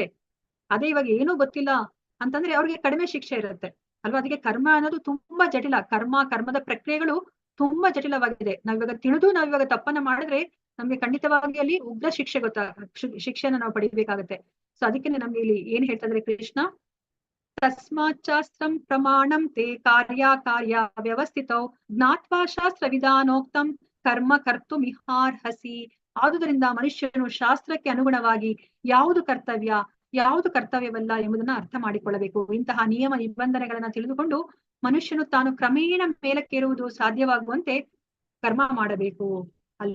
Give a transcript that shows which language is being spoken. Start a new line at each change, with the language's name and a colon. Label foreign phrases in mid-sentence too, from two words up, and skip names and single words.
Kannada: ಅದೇ ಇವಾಗ ಏನೂ ಗೊತ್ತಿಲ್ಲ ಅಂತಂದ್ರೆ ಅವ್ರಿಗೆ ಕಡಿಮೆ ಶಿಕ್ಷೆ ಇರುತ್ತೆ ಅಲ್ವಾ. ಅದಕ್ಕೆ ಕರ್ಮ ಅನ್ನೋದು ತುಂಬಾ ಜಟಿಲ. ಕರ್ಮದ ಪ್ರಕ್ರಿಯೆಗಳು ತುಂಬಾ ಜಟಿಲವಾಗಿದೆ. ನಾವಿವಾಗ ನಾವಿವಾಗ ತಪ್ಪನ್ನ ಮಾಡಿದ್ರೆ ನಮ್ಗೆ ಖಂಡಿತವಾಗಿ ಅಲ್ಲಿ ಉಗ್ರ ಶಿಕ್ಷೆನ ನಾವು ಪಡಿಬೇಕಾಗತ್ತೆ. ಸೊ ಅದಕ್ಕೆ ನಮ್ಗೆ ಇಲ್ಲಿ ಏನ್ ಹೇಳ್ತಾ ಇದ್ರೆ ಕೃಷ್ಣ,
Sanskrit: ತಸ್ಮಾತ್ ಶಾಸ್ತ್ರಂ ಪ್ರಮಾಣಂ ತೇ ಕಾರ್ಯ ವ್ಯವಸ್ಥಿತೌ ಜ್ಞಾತ್ವಾ ಶಾಸ್ತ್ರ ವಿಧಾನೋಕ್ತಂ ಕರ್ಮ ಕರ್ತುಮಿಹಾರ್ಹಸಿ.
Kannada: ಆದುದರಿಂದ ಮನುಷ್ಯನು ಶಾಸ್ತ್ರಕ್ಕೆ ಅನುಗುಣವಾಗಿ ಯಾವುದು ಕರ್ತವ್ಯವಲ್ಲ ಎಂಬುದನ್ನ ಅರ್ಥ ಮಾಡಿಕೊಳ್ಳಬೇಕು. ಇಂತಹ ನಿಯಮ ನಿಬಂಧನೆಗಳನ್ನ ತಿಳಿದುಕೊಂಡು ಮನುಷ್ಯನು ತಾನು ಕ್ರಮೇಣ ಮೇಲಕ್ಕೇರುವುದು ಸಾಧ್ಯವಾಗುವಂತೆ ಕರ್ಮ ಮಾಡಬೇಕು ಅಲ್ವಾ.